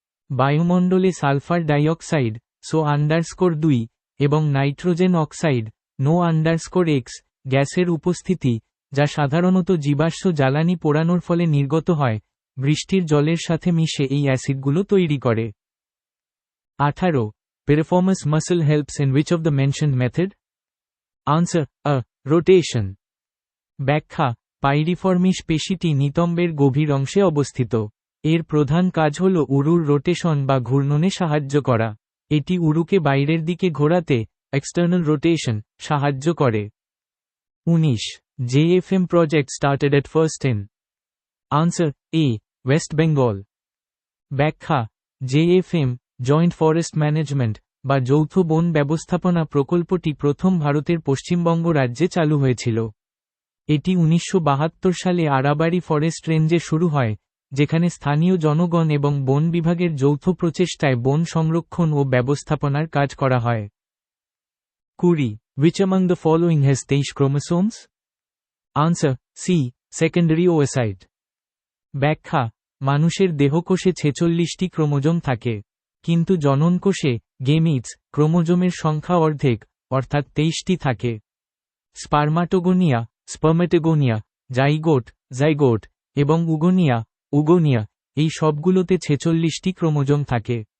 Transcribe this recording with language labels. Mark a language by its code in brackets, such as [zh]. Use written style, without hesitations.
[bn] বায়ুমণ্ডলে sulphur dioxide SO2 এবং nitrogen oxide NO_X গ্যাসের উপস্থিতি, যা সাধারণত জীবাশ্ম জ্বালানি পোড়ানোর ফলে নির্গত হয়, বৃষ্টির জলের সাথে মিশে এই অ্যাসিডগুলো তৈরি করে। 18. [en] Piriformis muscle helps in which of the mentioned method? Answer A. Rotation. [bn] ব্যাখ্যা পাইরিফর্মিস পেশিটি নিতম্বের গভীর অংশে অবস্থিত। এর প্রধান কাজ হল উরুর রোটেশন বা ঘূর্ণনে সাহায্য করা। এটি উরুকে বাইরের দিকে ঘোরাতে এক্সটার্নাল রোটেশন সাহায্য করে। 19. [en] JFM project started at first in. Answer A. West Bengal. [bn] ব্যাখ্যা JFM জয়েন্ট ফরেস্ট ম্যানেজমেন্ট বা যৌথ বন ব্যবস্থাপনা প্রকল্পটি প্রথম ভারতের পশ্চিমবঙ্গ রাজ্যে চালু হয়েছিল। এটি 1972 সালে আরাবাড়ি ফরেস্ট রেঞ্জে শুরু হয়, যেখানে স্থানীয় জনগণ এবং বন বিভাগের যৌথ প্রচেষ্টায় বন সংরক্ষণ ও ব্যবস্থাপনার কাজ করা হয়। 20. [en] Which among the following has 23 chromosomes? Answer C. Secondary oocyte. [bn] ব্যাখ্যা মানুষের দেহকোষে 46টি ক্রোমোজোম থাকে, কিন্তু জননকোষে গেমিটস ক্রোমোজোমের সংখ্যা অর্ধেক অর্থাৎ 23টি থাকে। স্পার্মাটোগোনিয়া স্পার্মেটোগোনিয়া, জাইগোট এবং উগোনিয়া এই সবগুলোতে 46টি ক্রোমোজোম থাকে।